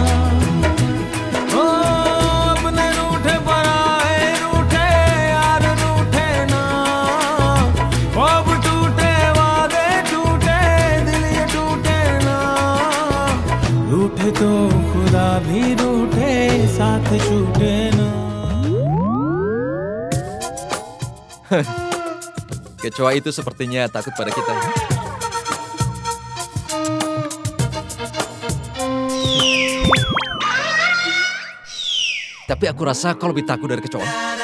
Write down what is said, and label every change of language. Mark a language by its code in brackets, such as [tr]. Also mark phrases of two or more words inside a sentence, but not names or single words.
[hi] ओ अपने रूठे पराए रूठे यार, रूठे ना। ख्वाब टूटे, वादे टूटे, दिल ये टूटे ना। रूठे तो खुदा भी रूठे, साथ छूटे ना। [id] Kecoa itu sepertinya takut pada kita. Tapi aku rasa kau lebih takut dari kecoa.